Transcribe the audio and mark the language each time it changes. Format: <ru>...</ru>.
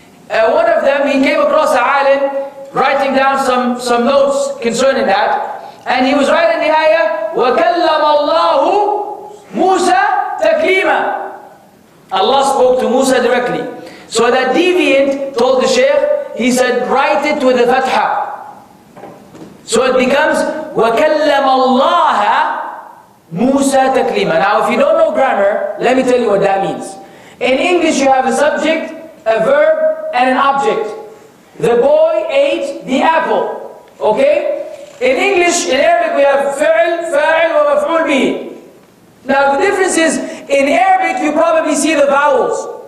<en>One of them, he came across a alim writing down some notes concerning that, and he was writing the ayah,</en> <ar>وَكَلَّمَ اللَّهُ مُوسَى تَكْلِيمًا.</ar> <en>Allah spoke to Musa directly. So that deviant told the Shaykh, he said, write it with a fatha. So it becomes,</en> <ar>وَكَلَّمَ اللَّهَ مُوسَى تَكْلِيمًا.</ar> <en>Now if you don't know grammar, let me tell you what that means. In English you have a subject, a verb, and an object. The boy ate the apple. Okay? In English, in Arabic, we have فعل, فاعل, ومفعول به. Now the difference is, in Arabic you probably see the vowels.</en>